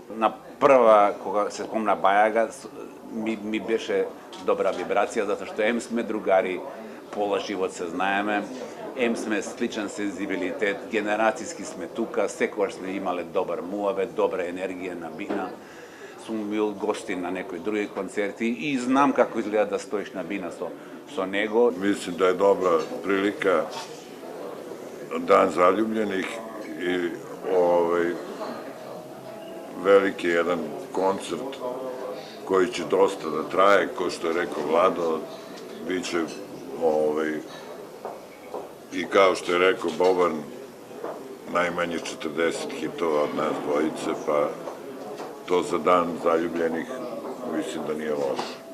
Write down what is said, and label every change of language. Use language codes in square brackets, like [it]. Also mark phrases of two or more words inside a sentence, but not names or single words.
[mk] На прва, кога се спомна Бајага, ми беше добра вибрација, затоа што ем сме другари, пола живот се знаеме, ем сме сличен сензибилитет, генерацијски сме тука, секогаш сме имале добар муавет, добра енергија на бина. Сум бил гостин на некои други концерти и знам како изгледа да стоиш на бина со него. Мислим да е добра прилика [sr] Dan zaljubljenih i veliki jedan koncert koji će dosta da traje, ko što je rekao Vlado, bit će i kao što je rekao Boban, najmanje 40 hitova od nas dvojice, pa to za Dan zaljubljenih mislim da nije loše.